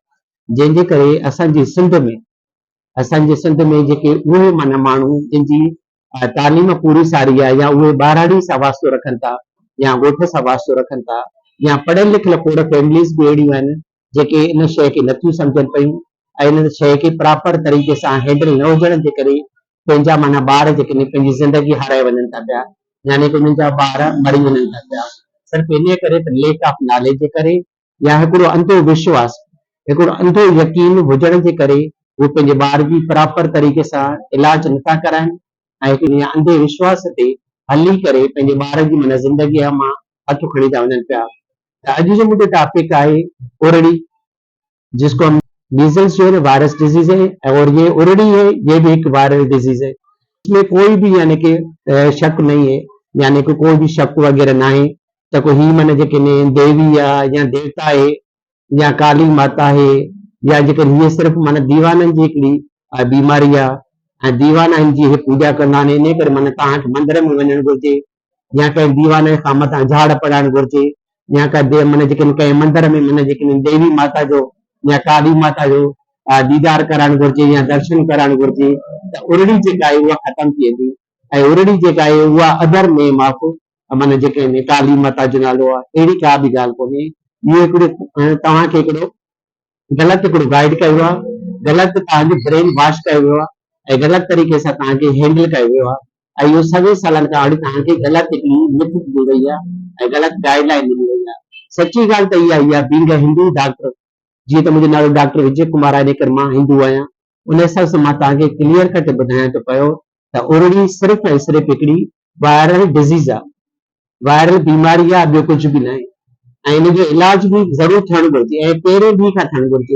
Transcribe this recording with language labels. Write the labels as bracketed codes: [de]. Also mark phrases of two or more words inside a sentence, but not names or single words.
[sd] जंहिंजे करे असांजे सिंध में जेके उहे माना माण्हू जिनजी तालीम पूरी सारी आहे या उहे ॿारहाड़ी सां वास्तो रखनि था या ॻोठ सां वास्तो रखनि था या पढ़ियल लिखियल खोड़ फैमिलीज़ बि अहिड़ियूं आहिनि जेके इन शइ खे नथियूं सम्झनि पियूं ऐं इन शइ खे प्रॉपर तरीक़े सां हैंडल न हुजण जे करे पंहिंजा माना ॿार जेके ने पंहिंजी ज़िंदगी हाराए वञनि था पिया, यानी कि उन्हनि जा ॿार मरी वञनि था पिया सिर्फ़ु इन करे त [en] lack of knowledge [sd] जे करे या हिकिड़ो अंधो विश्वास, हिकिड़ो अंधो यकीन हुजण जे करे उहे पंहिंजे ॿार जी प्रॉपर तरीक़े सां इलाज नथा कराइनि ऐं हिकिड़े अंधे विश्वास ते हली करे पंहिंजे ॿार जी माना ज़िंदगीअ मां हथु खणी था वञनि पिया। त अॼु जो मुंहिंजो टॉपिक आहे उरड़ी, [hi] जिसको हम मीजल्स जो है [en] virus disease [hi] है और ये उरड़ी है, ये भी एक [en] viral disease [hi] है। इसमें कोई भी यानी कि शक नहीं है, यानी कि कोई भी शक वगैरह ना है [sd] त को ही माना जेके ने देवी आहे या देवता है या काली माता है या जेकर हीअ सिर्फ़ु माना दीवाननि जी हिकिड़ी बीमारी आहे ऐं दीवाना जी इहे पूॼा कंदा आहिनि। इन करे माना तव्हांखे मंदर में वञणु घुरिजे या कंहिं दीवाने खां मथां झाड़ पढ़ाइणु घुरिजे या माना जेके कंहिं मंदर में माना जेके देवी माता जो या काली माता जो दीदार कराइणु घुरिजे या दर्शन कराइणु घुरिजे त उरड़ी जेका आहे उहा ख़तमु थी वेंदी ऐं उरड़ी जेका आहे उहा [en] other name of [sd] माना जेके काली माता जो नालो आहे। अहिड़ी का बि ॻाल्हि कोन्हे। इहो हिकिड़ो तव्हांखे हिकिड़ो ग़लति हिकिड़ो गाइड कयो आहे, ग़लति तव्हांजो [en] brain wash [sd] कयो वियो आहे ऐं ग़लति तरीक़े सां तव्हांखे हैंडल कयो वियो आहे ऐं इहो 100 सालनि खां हाणे तव्हांखे ग़लति हिकिड़ी मिथ ॾिनी वई आहे ऐं ग़लति गाइडलाइन ॾिनी वई आहे। सची ॻाल्हि त इहा आहे [en] being a Hindu doctor, [sd] जीअं त मुंहिंजो नालो डॉक्टर विजय कुमार आहे, इन करे मां हिंदू आहियां, उन हिसाब सां मां तव्हांखे [en] clear cut [sd] ॿुधायां थो पियो त उरड़ी सिर्फ़ु ऐं सिर्फ़ु हिकिड़ी [en] viral disease [sd] आहे, वायरल बीमारी आहे, ॿियो कुझु बि न आहे ऐं इन जो इलाज बि ज़रूरु थियणु घुरिजे ऐं पहिरें ॾींहं खां थियणु घुरिजे।